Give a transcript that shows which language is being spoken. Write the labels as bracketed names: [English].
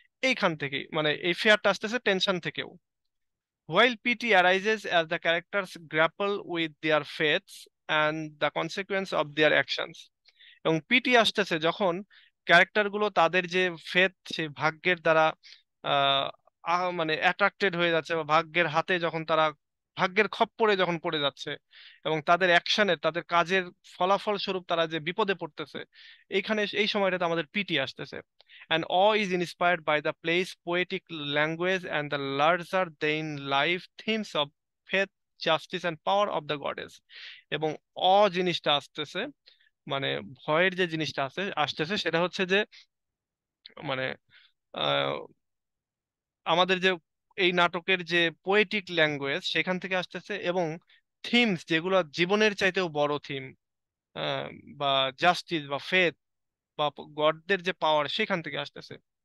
[Bangla] এইখান থেকেই, মানে এই ফিয়ারটা আসতেছে টেনশন থেকেও। [English] While pity arises as the characters grapple with their fates and the consequence of their actions, [Bangla] এবং পিটি আসতেছে যখন ক্যারেক্টার গুলো তাদের যে ফেথ, সেই ভাগ্যের দ্বারা আহ মানে অ্যাট্রাক্টেড হয়ে যাচ্ছে, বা ভাগ্যের হাতে যখন তারা, ভাগ্যের খপ্পরে যখন পড়ে যাচ্ছে, এবং তাদের অ্যাকশনের, তাদের কাজের ফলাফল স্বরূপ তারা যে বিপদে পড়তেছে, এইখানে এই সময়টাতে আমাদের পিটি আসতেছে। [English] And awe is inspired by the play's poetic language and the larger than life themes of faith, justice and power of the goddess। [Bangla] এবং জিনিসটা আসতেছে, মানে ভয়ের যে জিনিসটা আসতেছে সেটা হচ্ছে যে, মানে আহ, আমাদের যে এই নাটকের যে পোয়েটিক ল্যাঙ্গুয়েজ সেখান থেকে আসতেছে, এবং থিমস যেগুলো জীবনের চাইতেও বড় থিম, বা জাস্টিস বা ফেথ বা গডদের যে পাওয়ার, সেখান থেকে আসতেছে।